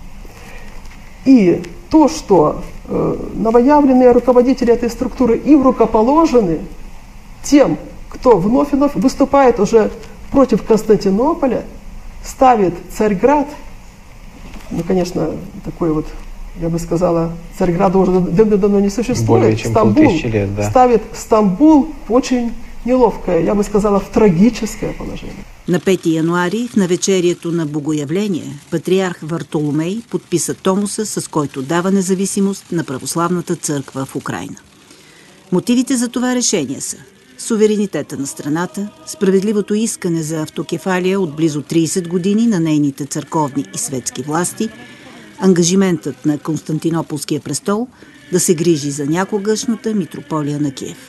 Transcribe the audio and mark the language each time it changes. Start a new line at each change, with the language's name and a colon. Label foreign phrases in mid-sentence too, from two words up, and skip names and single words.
Russian: И то, что новоявленные руководители этой структуры им рукоположены тем, кто вновь и вновь выступает уже против Константинополя, ставит Царьград, ну, конечно, такой вот, я бы сказала, Царьграда уже давно не существует, более чем Стамбул, лет, да. ставит Стамбул в очень неловкое, я бы сказала, в трагическое положение.
Bulgarian: На 5 януари, в навечерието на Богоявление, патриарх Вартоломей подписа Томоса, с който дава независимост на православната църква в Украйна. Мотивите за това решение са суверенитета на страната, справедливото искане за автокефалия от близо 30 години на нейните църковни и светски власти, ангажиментът на Константинополския престол да се грижи за някогашната митрополия на Киев.